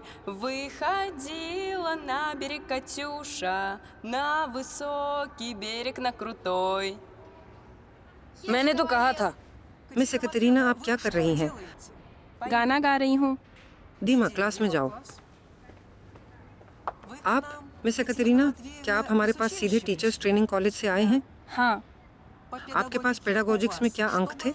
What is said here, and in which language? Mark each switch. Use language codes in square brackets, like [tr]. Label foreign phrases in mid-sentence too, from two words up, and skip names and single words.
[ru] Выходила на берег Катюша, на высокий берег, на крутой. [hi] मैंने तो कहा था। मिस एकटेरिना, आप क्या कर रही हैं? गाना गा रही हूँ। दीमा, क्लास में जाओ। आप मिस एकतरीना, क्या आप हमारे पास सीधे [en] teachers training college [hi] से आए हैं? हाँ, आपके पास पेडागोजिक्स में क्या अंक थे?